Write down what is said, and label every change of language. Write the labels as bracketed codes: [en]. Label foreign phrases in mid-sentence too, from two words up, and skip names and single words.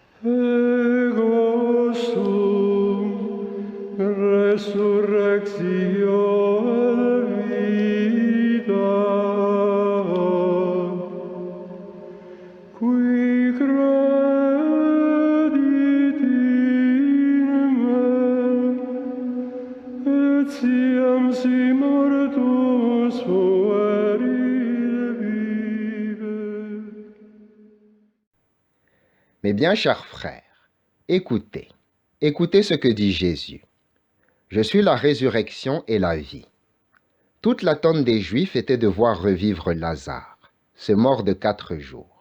[la] Ego sum resurrectio et vita, qui credit in me, et siam si mortus fuerit vive. [fr] Mes bien chers frères, écoutez ce que dit Jésus. Je suis la résurrection et la vie. Toute l'attente des Juifs était de voir revivre Lazare, ce mort de 4 jours.